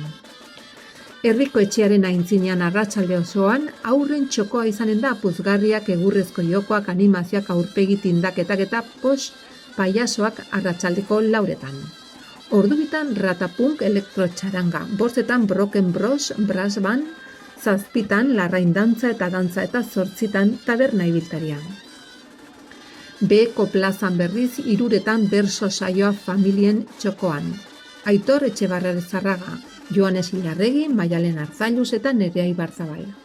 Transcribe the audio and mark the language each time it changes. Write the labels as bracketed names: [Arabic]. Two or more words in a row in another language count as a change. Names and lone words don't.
[Basque] Herriko etxearen aintzinean arratsalde osoan, aurren txokoa izanen da puzgarriak, egurrezko jokoak, animazioak, aurpegi tindaketak eta paiasoak arratsaldeko 4etan. Ordubitan ratapunk elektrotxaranga, 5etan broken bros, brass band, 7 larrain dantza eta 8 taberna ibiltaria. Beheko plazan berriz 3etan berso saioa familien txokoan. Aitor Etxebarra Zarraga, Joanes Ilarregi, Maialen Arzailuz eta Nerea Ibarzabal.